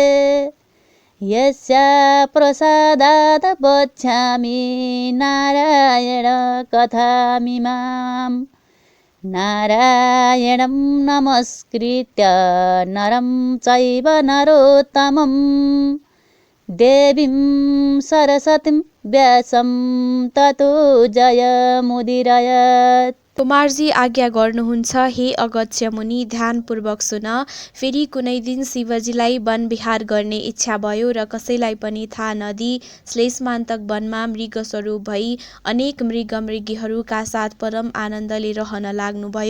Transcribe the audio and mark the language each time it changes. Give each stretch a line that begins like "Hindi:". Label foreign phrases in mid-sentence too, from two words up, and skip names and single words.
Sanskrit: यस्या प्रसादात् वक्ष्यामि नारायण कथामिमाम् नारायणं नमस्कृत्य नरं चैव नरोत्तमं देवीं सरस्वतीं व्यासं ततो जयमुदीरयत्।
Nepali: कुमारजी आज्ञा गर्नुहुन्छ हे अगस्त्य मुनि ध्यानपूर्वक सुन। फेरि कुनै दिन शिवजीलाई वन विहार गर्ने इच्छा भयो र कसैलाई पनि थाहा नदिई श्लेषमान्तक वनमा मृगस्वरूप भई अनेक मृगमृगीहरूका साथ परम आनन्दले रहन लाग्नुभयो।